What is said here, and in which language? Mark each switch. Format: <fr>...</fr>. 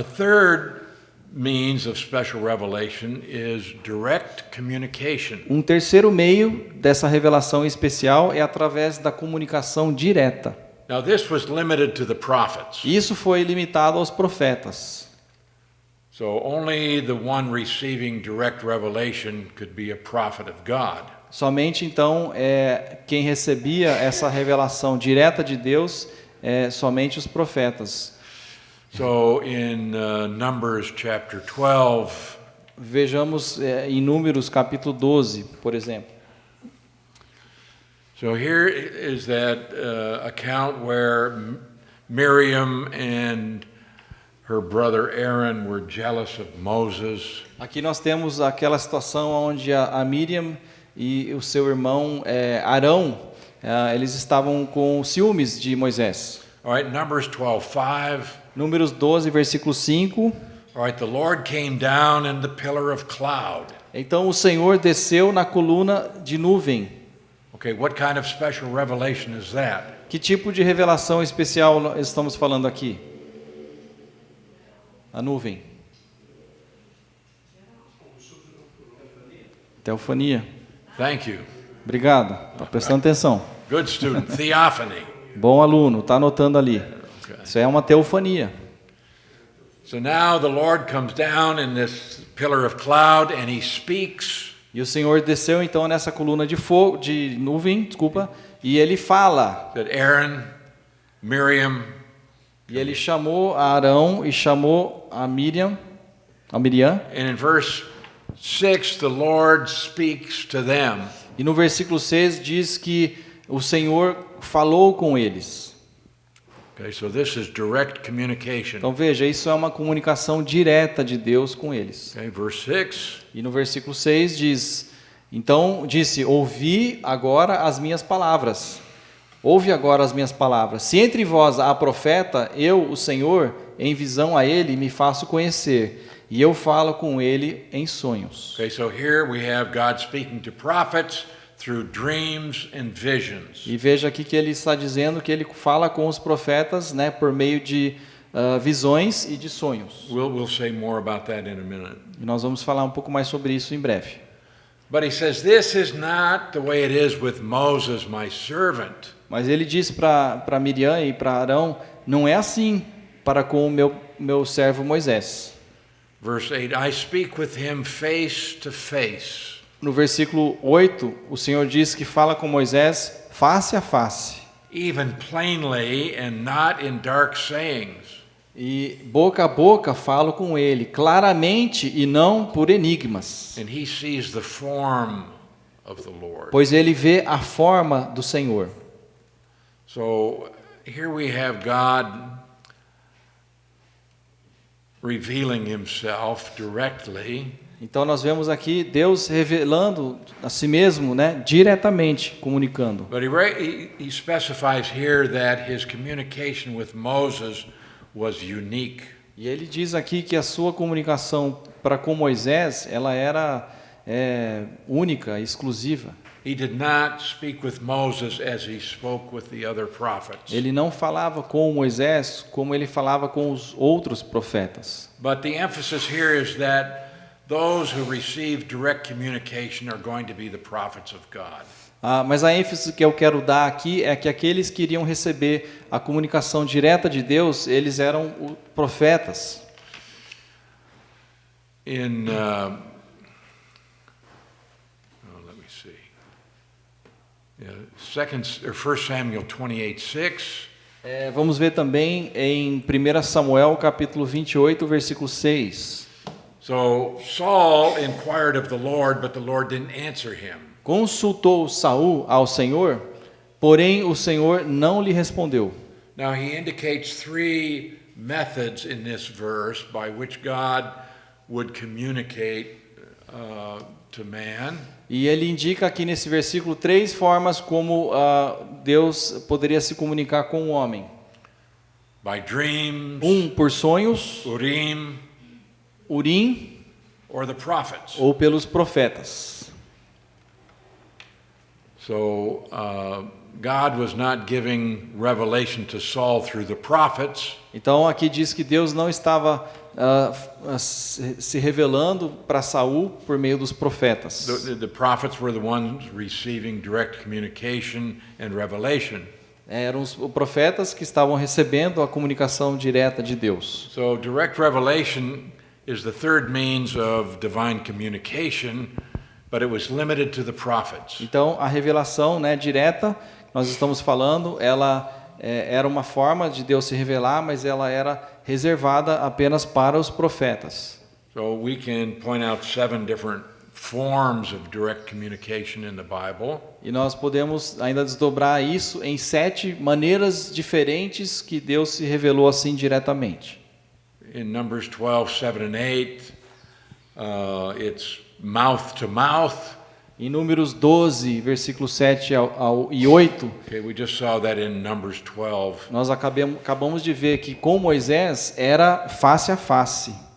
<en>A third means of special revelation is direct communication.</en> <pt>Um terceiro meio dessa revelação especial é através da comunicação direta.</pt> <en>Now, this was limited to the prophets.</en> <pt>Isso foi limitado aos profetas.</pt> <en>So only the one receiving direct revelation could be a prophet of God.</en> <pt>Somente então quem recebia essa revelação direta de Deus somente os profetas.</pt> <en>So in Numbers chapter 12,</en> <pt>Vejamos em Números capítulo 12, por exemplo.</pt> <en>so here is that account where Miriam and her brother Aaron were jealous of Moses.</en> <pt>Aqui nós temos aquela situação onde a Miriam e o seu irmão Arão, eles estavam com ciúmes de Moisés.</pt> <en>All right, Numbers 12:5.</en> <pt>Números 12, versículo 5.</pt> <en>All right, the Lord came down in the pillar of cloud.</en> <pt>Então o Senhor desceu na coluna de nuvem.</pt> <en>Okay, what kind of special revelation is that?</en> <pt>Que tipo de revelação especial nós estamos falando aqui? A nuvem. Teofania.</pt> <en>Thank you.</en> <pt>Obrigado. Está prestando atenção.</pt> <en>Good student. Theophany.</en> <pt>Bom aluno, está anotando ali. Isso é uma teofania.</pt> <en>So now the Lord comes down in this pillar of cloud and he speaks.</en> <pt>E o Senhor desceu então nessa coluna de fogo, de nuvem, e ele fala.</pt> <en>That Aaron, Miriam,</en> <pt>E ele chamou a Arão e chamou a Miriam.</pt> <en>and in verse 6 the Lord speaks to them.</en> <pt>E no versículo 6 diz que o Senhor falou com eles.</pt> <en>Okay, so this is direct communication.</en> <pt>Então veja, isso é uma comunicação direta de Deus com eles.</pt> <en>Okay, verse 6.</en> <pt>E no versículo 6 diz: Então disse, ouvi agora as minhas palavras. Ouve agora as minhas palavras. Se entre vós há profeta, eu, o Senhor, em visão a ele, me faço conhecer. E eu falo com ele em sonhos.</pt> <en>Okay, so here we have God speaking to prophets through dreams and visions.</en> <pt>E veja aqui que ele está dizendo que ele fala com os profetas, né, por meio de visões e de sonhos.</pt> <en>We'll say more about that in a minute.</en> <pt>E nós vamos falar um pouco mais sobre isso em breve.</pt> <en>But he says, this is not the way it is with Moses, my servant.</en> <pt>Mas ele diz para Miriam e para Arão, não é assim para com o meu servo Moisés.</pt> <en>Verse 8, I speak with him face to face.</en> <pt>No versículo 8, o Senhor diz que fala com Moisés face a face.</pt> <en>Even plainly and not in dark sayings.</en> <pt>E boca a boca falo com ele, claramente e não por enigmas.</pt> <en>And he sees the form of the Lord.</en> <pt>Pois ele vê a forma do Senhor.</pt> <en>So here we have God revealing himself directly.</en> <pt>Então nós vemos aqui Deus revelando a si mesmo, né, diretamente, comunicando.</pt> <en>But he specifies here that his communication with Moses was unique.</en> <pt>E ele diz aqui que a sua comunicação para com Moisés, ela era única, exclusiva.</pt> <en>He did not speak with Moses as he spoke with the other prophets.</en> <pt>Ele não falava com Moisés como ele falava com os outros profetas.</pt> <en>But the emphasis here is that those who receive direct communication are going to be the prophets of God.</en> <pt>Mas a ênfase que eu quero dar aqui é que aqueles que iriam receber a comunicação direta de Deus, eles eram os profetas.</pt> <en>In let me see. 1 Samuel 28:6.</en> <pt>Vamos ver também em 1 Samuel capítulo 28, versículo 6.</pt> <en>So Saul inquired of the Lord, but the Lord didn't answer him.</en> <pt>Consultou Saul ao Senhor, porém o Senhor não lhe respondeu.</pt> <en>Now he indicates three methods in this verse by which God would communicate to man.</en> <pt>E ele indica aqui nesse versículo 3 formas como Deus poderia se comunicar com o homem.</pt> <en>By dreams,</en> <pt>Por sonhos,</pt> <en>Urim,</en> <pt>Urim,</pt> <en>or the prophets.</en> <pt>ou pelos profetas.</pt> <en>So God was not giving revelation to Saul through the prophets.</en> <pt>Então aqui diz que Deus não estava se revelando para Saul por meio dos profetas.</pt> <en>The prophets were the ones receiving direct communication and revelation.</en> <pt>Eram os profetas que estavam recebendo a comunicação direta de Deus.</pt> <en>So direct revelation is the third means of divine communication, but it was limited to the prophets.</en> <pt>Então a revelação, né, direta, nós estamos falando, ela era uma forma de Deus se revelar, mas ela era reservada apenas para os profetas.</pt> <en>So we can point out 7 different forms of direct communication in the Bible.</en> <pt>E nós podemos ainda desdobrar isso em 7 maneiras diferentes que Deus se revelou assim diretamente.</pt> <en>In Numbers 12, 7 and 8, it's mouth to mouth.</en> <pt>Em Números 12, versículos 7 e 8,</pt> <en>Okay, we just saw that in Numbers 12.</en> <pt>nós acabamos de ver que com Moisés era face a face.</pt>